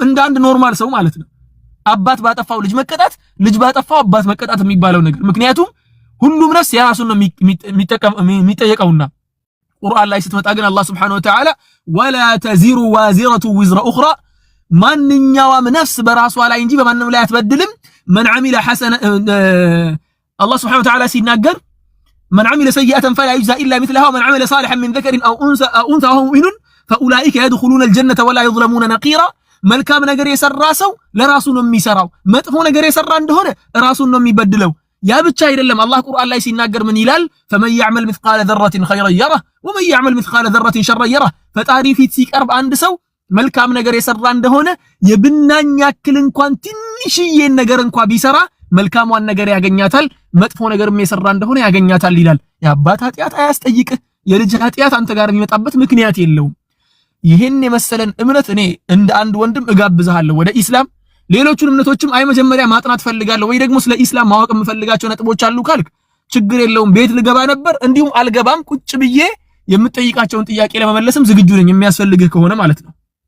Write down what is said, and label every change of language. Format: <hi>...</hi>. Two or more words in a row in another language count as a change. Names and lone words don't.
<am>እንደ አንድ ኖርማል ሰው ማለት ነው። አባት ባጠፋው ልጅ መቀጣት፣ ልጅ ባጠፋው አባት መቀጣት የሚባለው ነገር ምክንያቱም ሁሉም ነፍስ የራሱን ነው የሚጠየቀውና ቁርአን ላይ ስትመጣ ግን አላህ</am> <ar>سبحانه وتعالى ولا تزر وازرة وزر أخرى</ar> <am>ማንኛውም ነፍስ በራሷ ላይ እንጂ በማንም ላይ አትበድልም።</am> <ar>من عمل حسنة الله سبحانه وتعالى ሲናገር من عمل سيئة فلا يجزى إلا مثلها ومن عمل صالحا من ذكر أو أنثى وهو مؤمن فأولئك يدخلون الجنة ولا يظلمون نقيرا</ar> <am>መልካም ነገር የሰራ ሰው ለራሱ ነው የሚሰራው መጥፎ ነገር የሰራ እንደሆነ ራሱን ነው የሚበድለው ያ ብቻ አይደለም አላህ ቁርአን ላይ ሲናገር ምን ይላል</am> <ar>فمن يعمل مثقال ذرة خيرا يره ومن يعمل مثقال ذرة شرا</ar> <am>يره ፈጣሪ ፊት ሲቀርብ አንድ ሰው መልካም ነገር የሰራ እንደሆነ የብናኝ ያክል እንኳን ትንሽዬ ነገር እንኳን ቢሰራ መልካሟን ነገር ያገኛታል መጥፎ ነገርም የሰራ እንደሆነ ያገኛታል ይላል የአባት ኃጢያት አያስጠይቅህ የልጅ ኃጢያት አንተ ጋር የሚመጣበት ምክንያት የለውም ይሄን የመሰለን እምነት እኔ እንደ አንድ ወንድም እጋብዝሃለሁ ወደ ኢስላም ሌሎቹን እምነቶችም አይ መጀመሪያ ማጥናት ፈልጋለሁ ወይ ደግሞ ስለ ኢስላም ማወቅ የምፈልጋቸው ነጥቦች አሉ ካልክ ችግር የለውም ቤት ልገባ ነበር እንዲሁም አልገባም ቁጭ ብዬ የምጠይቃቸውን ጥያቄ ለመመለስም ዝግጁ ነኝ የሚያስፈልግህ ከሆነ ማለት ነው</am>